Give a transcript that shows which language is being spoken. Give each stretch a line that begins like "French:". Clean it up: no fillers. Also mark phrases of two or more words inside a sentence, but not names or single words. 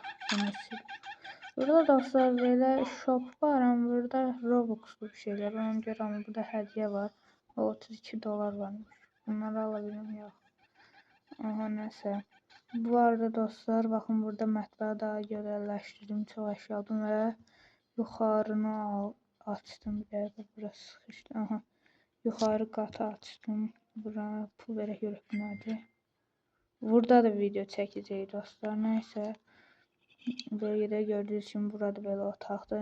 Turkish: Burada dostlar böyle shop var ama burada Robux'lu bir şeyler. Ona göre ama burada hediye var. 32 dolar varmış. Bunları alabilirim ya.
Azerbaijani: Aha nəsə.
Turkish: Bu arada dostlar bakın
Azerbaijani: burada mətbəyi daha gözəlləşdirdim. Çox əşya aldım və yuxarını açdım. Bir dəqiqə burası sıxışdı. Aha. Yuxarı qatı açdım. Bura pul verək görək bu nədir. Burada da video çəkəcəyik dostlar. Nəysə. Bölgədə gördüyünüz kimi burada belə otaqdır.